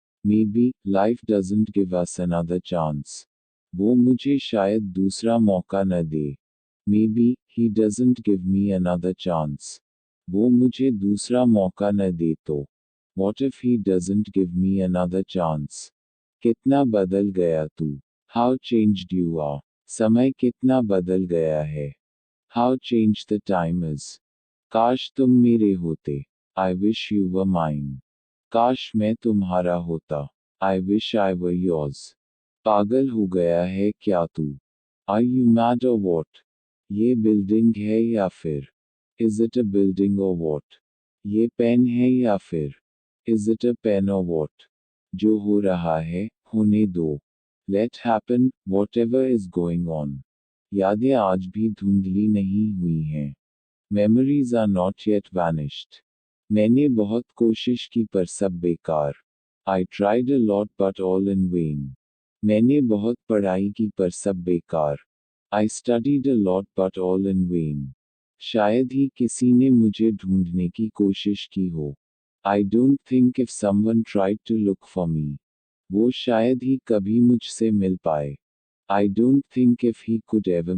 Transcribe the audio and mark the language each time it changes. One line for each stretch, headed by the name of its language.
English: Maybe, life doesn't give us another chance.
Hindi: वो मुझे शायद दूसरा मौका न दे.
English: Maybe, he doesn't give me another chance.
Hindi: वो मुझे दूसरा मौका न दे तो.
English: What if he doesn't give me another chance?
Hindi: कितना बदल गया तू.
English: How changed you are.
Hindi: समय कितना बदल गया है.
English: How changed the time is.
Hindi: काश तुम मेरे होते.
English: I wish you were mine.
Hindi: काश मैं तुम्हारा होता.
English: I wish I were yours.
Hindi: पागल हो गया है क्या तू.
English: Are you mad or what?
Hindi: ये बिल्डिंग है या फिर.
English: Is it a building or what?
Hindi: ये पेन है या फिर.
English: Is it a pen or what?
Hindi: जो हो रहा है, होने दो.
English: Let happen, whatever is going on.
Hindi: यादें आज भी धुंधली नहीं हुई हैं.
English: Memories are not yet vanished.
Hindi: मैंने बहुत कोशिश की पर सब बेकार.
English: I tried a lot but all in vain.
Hindi: मैंने बहुत पढ़ाई की पर सब बेकार.
English: I studied a lot but all in vain.
Hindi: शायद ही किसी ने मुझे ढूंढने की कोशिश की हो.
English: I don't think if someone tried to look for me.
Hindi: वो शायद ही कभी मुझसे मिल पाए.
English: I don't think if he could ever meet